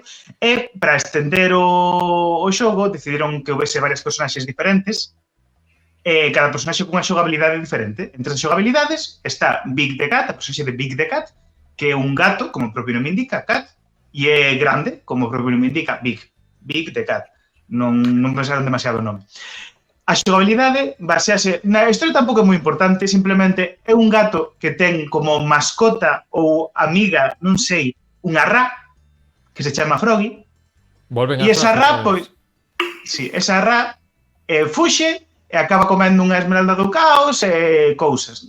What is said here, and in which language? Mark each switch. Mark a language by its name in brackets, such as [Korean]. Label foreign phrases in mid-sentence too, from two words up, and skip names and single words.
[Galician] E para estender o xogo, decidiron que houvese varias personaxes diferentes, cada personaxe con unha xogabilidade diferente. Entre as xogabilidades está Big the Cat, a personaxe de Big the Cat, que é un gato, como o propio nome indica, cat, e é grande, como o propio nome indica, big the cat. Non pensaron demasiado nome. A xogabilidade basease... Na historia tampouco é moi importante, simplemente é un gato que ten como mascota ou amiga, non sei, unha rá, que se chama Froggy, e esa rá, pois... Sí, esa rá fuxe e acaba comendo unha esmeralda do caos e cousas.